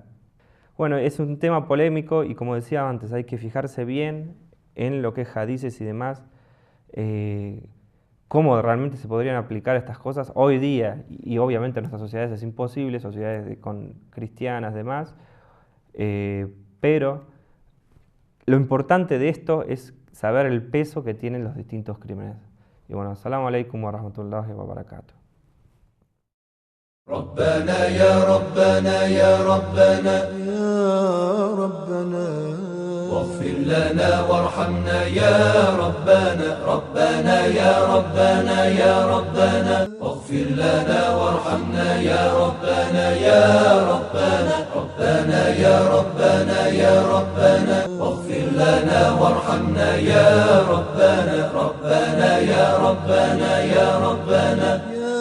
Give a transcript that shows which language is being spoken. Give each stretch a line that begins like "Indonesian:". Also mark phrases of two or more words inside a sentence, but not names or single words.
Spanish: Bueno, es un tema polémico y como decía antes, hay que fijarse bien en lo que es hadices y demás, cómo realmente se podrían aplicar estas cosas hoy día, y obviamente en nuestras sociedades es imposible, sociedades con cristianas, demás, pero lo importante de esto es saber el peso que tienen los distintos crímenes. Y bueno,
Arabic: السلام عليكم ورحمة الله وبركاته. ربنا يا ربنا يا ربنا يا ربنا واغفر لنا وارحمنا يا ربنا ربنا يا ربنا يا ربنا واغفر لنا وارحمنا يا ربنا يا ربنا ربنا يا ربنا يا ربنا واغفر لنا وارحمنا يا ربنا ربنا يا ربنا يا ربنا